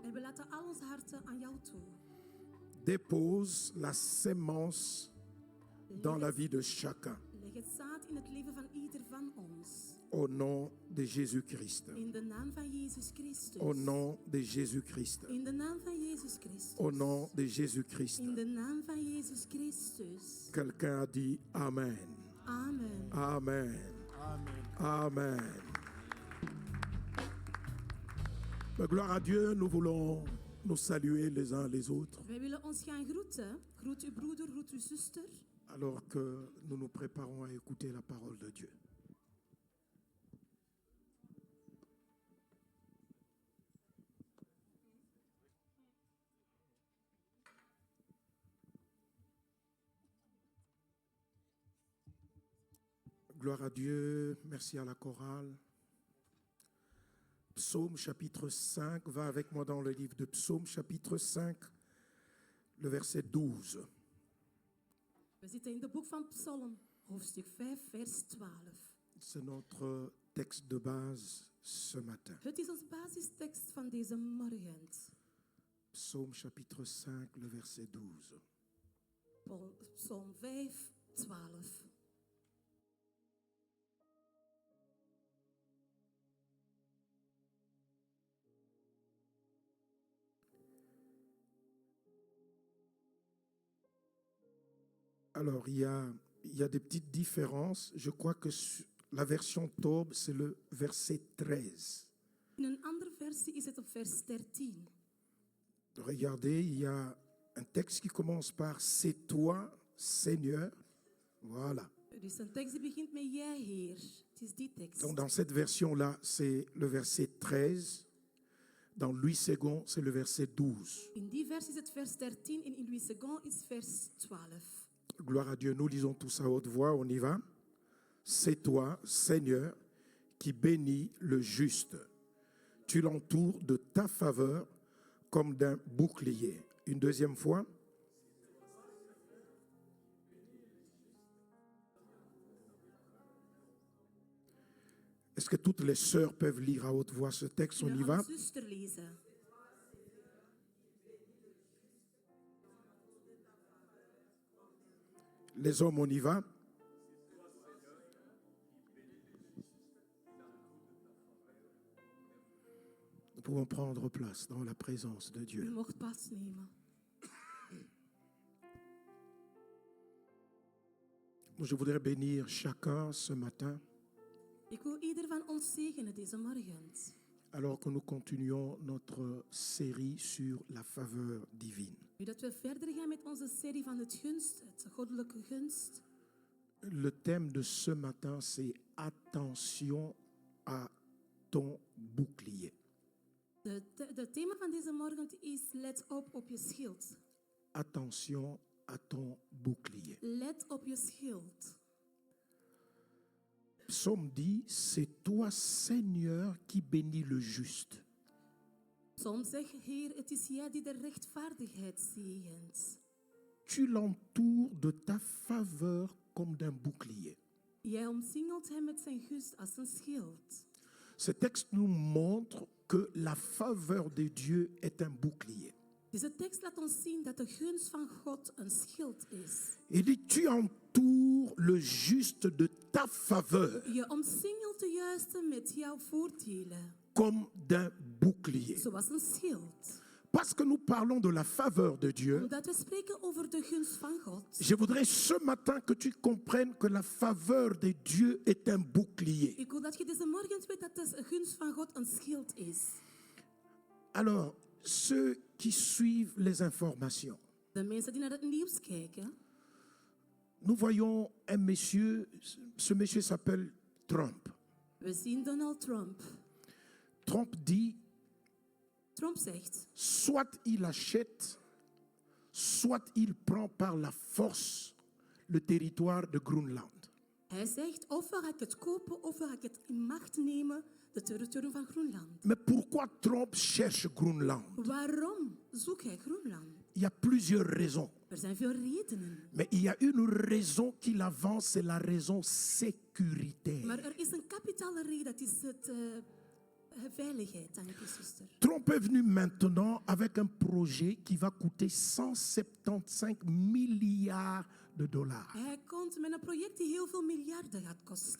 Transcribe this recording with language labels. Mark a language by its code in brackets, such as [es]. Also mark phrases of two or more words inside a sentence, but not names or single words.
[nl] laten al onze harten aan jou toe. [fr] Dépose la sémence dans la vie de chacun. [nl] Leg het zaad in het leven van ieder van ons. [fr] Au nom de Jésus-Christ. [nl] In de naam van Jezus Christus. [fr] Au nom de Jésus-Christ. [nl] In de naam van Jezus Christus. [fr] Au nom de Jésus-Christ. [nl] In de naam van Jezus Christus. [fr] Quelqu'un a dit Amen. Amen. Amen. Amen. Amen. Mais gloire à Dieu, nous voulons nous saluer les uns les autres [nl] Wij willen ons gaan groeten. Groet uw broeder, groet uw zuster. [fr] alors que nous nous préparons à écouter la parole de Dieu. Gloire à Dieu, merci à la chorale. Psaume chapitre 5, va avec moi dans le livre de Psaume chapitre 5, le verset 12. [nl] We zitten in het boek van Psalm, hoofdstuk 5, vers 12. [fr] C'est notre texte de base ce matin. [nl] Het is ons basistekst van deze morgen. [fr] Psaume chapitre 5, le verset 12. [nl] Psalm 5, 12. [fr] Alors, il y a des petites différences. Je crois que la version Taube, c'est le verset 13. [nl] In een andere versie is het op vers 13. [fr] Regardez, il y a un texte qui commence par « C'est toi, Seigneur ». Voilà. [nl] Er is een tekst die begint met jij, Heer. Het is die tekst. [fr] Donc, dans cette version-là, c'est le verset 13. Dans Louis II, c'est le verset 12. [nl] In die versie is het vers 13 en in Louis II is vers 12. [fr] Gloire à Dieu, nous lisons tous à haute voix, on y va. C'est toi, Seigneur, qui bénis le juste. Tu l'entoures de ta faveur comme d'un bouclier. Une deuxième fois. Est-ce que toutes les sœurs peuvent lire à haute voix ce texte? On y va. [nl] Zuster lezen. [fr] Les hommes, on y va. Nous pouvons prendre place dans la présence de U Dieu. [nl] mocht plaatsnemen. [fr] Je voudrais bénir chacun ce matin, [nl] Ik wil ieder van ons zegenen deze morgen. [fr] alors que nous continuons notre série sur la faveur divine. [nl] Nu dat we verder gaan met onze serie van het gunst, het goddelijke gunst. [fr] Le thème de ce matin, c'est attention à ton bouclier. [nl] De thema van deze morgen is let op je schild. [fr] Attention à ton bouclier. [nl] Let op je schild. [fr] Psaume dit, c'est toi, Seigneur, qui bénis le juste. [nl] Soms zegt Heer, het is jij die de rechtvaardigheid zegent. [fr] Tu l'entoures de ta faveur comme d'un bouclier. [nl] Jij omsingelt hem met zijn gunst als een schild. [fr] Ce texte nous montre que la faveur de Dieu est un bouclier. [nl] Deze tekst laat ons zien dat de gunst van God een schild is. [fr] Il dit, tu entoures le juste de ta faveur [nl] Je omsingelt de juiste met jouw voordelen, [fr] comme d'un bouclier. [nl] zoals een schild. [fr] Parce que nous parlons de la faveur de Dieu, [nl] Omdat we spreken over de gunst van God. [fr] je voudrais ce matin que tu comprennes que la faveur de Dieu est un bouclier. [nl] Ik wil dat je deze morgen weet dat de gunst van God een schild is. [fr] Alors, ceux qui suivent les informations, [nl] De mensen die naar het nieuws kijken, [fr] nous voyons un monsieur, ce monsieur s'appelle Trump. [nl] we zien Donald Trump. [fr] Trump dit, [nl] Trump zegt, [fr] soit il achète, soit il prend par la force le territoire de Groenland. [nl] hij zegt, ofwel ga ik het kopen, ofwel ga ik het in macht nemen, de territorium van Groenland. [fr] Mais pourquoi Trump cherche Groenland? [nl] Waarom zoekt hij Groenland? [fr] Il y a plusieurs raisons. [nl] Er zijn veel redenen. [fr] Mais il y a une raison qu'il avance, c'est la raison sécuritaire. [nl] Maar er is een kapitale reden, dat is veiligheid, dank u, zuster. [fr] Trump est venu maintenant avec un projet qui va coûter 175 milliards de dollars. [nl] Hij komt met een project die heel veel miljarden gaat kosten.